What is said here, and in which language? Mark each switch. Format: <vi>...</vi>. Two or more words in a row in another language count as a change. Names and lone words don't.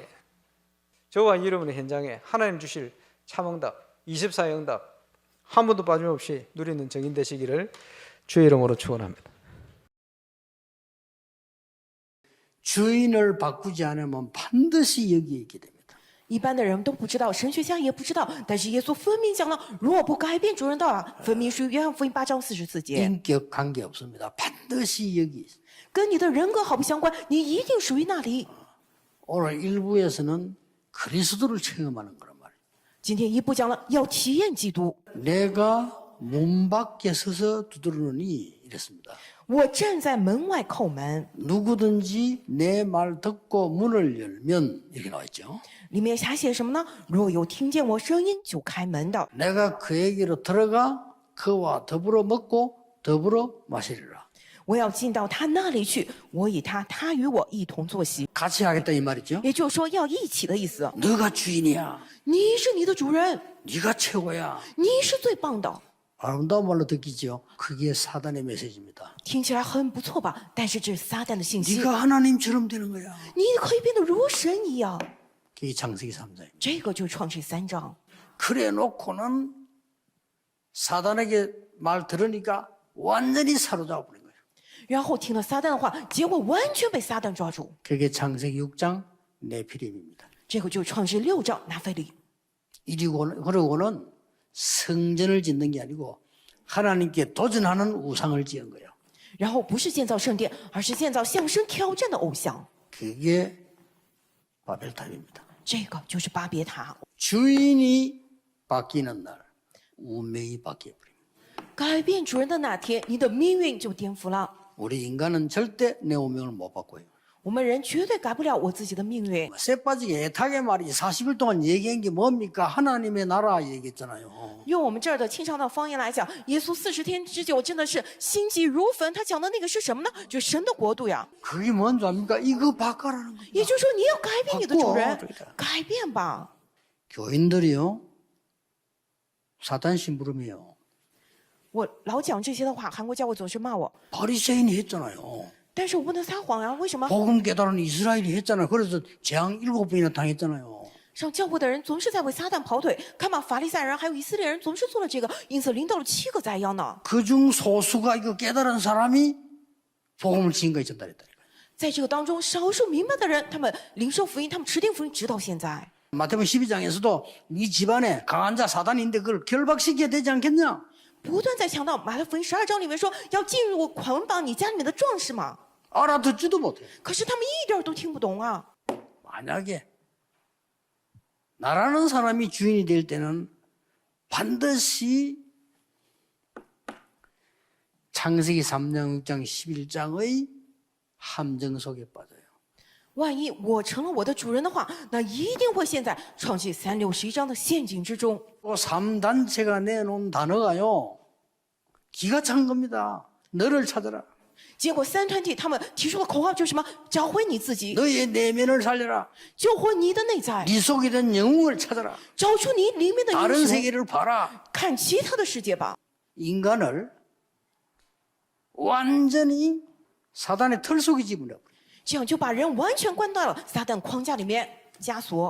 <ko>저와 여러분의 현장에 하나님 주실 참응답, 24의 응답 한 번도 빠짐없이 누리는 정인 되시기를 주의 이름으로 축원합니다. 주인을 바꾸지 않으면 반드시 여기에 있게 됩니다.</ko> <zh>一般的人都不知道，神学家也不知道，但是耶稣分明讲了，如果不改变主人道啊，分明属于约翰福音8章44节，</zh> <ko>인격 관계 없습니다. 반드시 여기 있어요.</ko> <zh>跟你的人格毫不相关，你一定属于那里。</zh> <ko>오늘 일부에서는 그리스도를 체험하는 거란 말이에요.</ko> <zh>今天一部讲了要体验基督，</zh> <ko>내가 문 밖에 서서 두드리느니 이랬습니다.</ko> <zh>我站在门外叩门。</zh> <ko>누구든지 내 말 듣고 문을 열면 이렇게 나와 있죠.</ko> <zh>里面还写什么呢？若有听见我声音就开门的，</zh> <ko>내가 그에게로 들어가 그와 더불어 먹고 더불어 마시리라.</ko> <zh>我要进到他那里去，我与他，他与我一同坐席。</zh> <ko>같이 하겠다 이 말이죠.</ko> <zh>也就是说，要一起的意思。</zh> <ko>너가 주인이야.</ko> <zh>你是你的主人，</zh> <ko>네가 최고야.</ko> <zh>你是最棒的。</zh> <ko>아름다운 말로 듣기죠. 그게 사단의 메시지입니다.</ko> <zh>听起来很不错吧？但是这是撒旦的信息。</zh> <ko>네가 하나님처럼 되는 거야.</ko> <zh>你可以变得如神一样。</zh> <ko>그게 창세기 3장입니다.</ko> <zh>这个就是创世3章。</zh> <ko>그래 놓고는 사단에게 말 들으니까 완전히 사로잡아 버린 거예요.</ko> <zh>然后听了撒旦的话，结果完全被撒旦抓住。</zh> <ko>그게 창세기 6장 네피림입니다.</ko> <zh>这个就是创世6章拿腓力。</zh> <ko>그러고는 성전을 짓는 게 아니고 하나님께 도전하는 우상을 지은 거예요.</ko> <zh>然后不是建造圣殿，而是建造向神挑战的偶像。</zh> <ko>그게 바벨탑입니다.</ko> <zh>这个就是巴别塔。</zh> <ko>주인이 바뀌는 날 운명이 바뀌어버립니다.</ko> <zh>改变主人的那天，你的命运就颠覆了。</zh> <ko>우리 인간은 절대 내 운명을 못 바꿔요.</ko> <zh>我们人绝对改不了我自己的命运。</zh> <ko>쇠빠지게 애타게 말이 40일 동안 얘기한 게 뭡니까? 하나님의 나라 얘기했잖아요.</ko> <zh>用我们这儿的清朝的方言来讲，耶稣40天之久真的是心急如焚。他讲的那个是什么呢？就是神的国度呀。</zh> <ko>그게 뭔지 압니까? 이거 바꿔라는 거예요.</ko> <zh>也就是说，你要改变你的主人</zh> <ko>바꿔. ，</ko> <zh>改变吧。</zh> <ko>교인들이요. 사단 심부름이에요.</ko> <zh>我老讲这些的话，韩国教会总是骂我，</zh> <ko>바리새인이 했잖아요.</ko> <zh>但是我不能撒谎呀。为什么？</zh> <ko>복음 깨달은 이스라엘이 했잖아요. 그래서 재앙 7번이나 당했잖아요.</ko> <zh>上教会的人总是在为撒旦跑腿，看吧，法利赛人还有以色列人总是做了这个，因此领导了7个灾殃呢。</zh> <ko>그중 소수가 이거 깨달은 사람이 복음을 지금까지 전달했다니까요.</ko> <zh>在这个当中，少数明白的人，他们领受福音，他们持定福音，直到现在。</zh> <ko>마태복음 12장에서도 네 집안에 강한 자 사단인데 그걸 결박시켜야 되지 않겠냐?</ko> <zh>不断在强调马太福音12章里面说要进入捆绑你家里面的壮士嘛，</zh> <ko>알아듣지도 못해.</ko> <zh>可是他们一点都听不懂啊。</zh> <ko>만약에 나라는 사람이 주인이 될 때는 반드시 창세기 3장, 6장, 11장의 함정 속에 빠져요.</ko> <zh>万一我成了我的主人的话，那一定会陷在创世3、6、11章的陷阱之中。</zh> <ko>또 3단체가 내놓은 단어가요. 기가 찬 겁니다. 너를 찾아라.</ko> <zh>结果3团体他们提出的口号就是什么？找回你自己，</zh> <ko>너의 내면을 살려라.</ko> <zh>救活你的内在，</zh> <ko>네 속에 있는 영웅을 찾아라.</ko> <zh>找出你里面的</zh> <ko>다른</ko> <zh>英雄，</zh> <ko>세계를 봐라.</ko> <zh>看其他的世界吧。</zh> <ko>인간을 완전히 사단의 틀 속에 집어넣어.</ko> <zh>这样就把人完全关到了撒旦框架里面枷锁。</zh>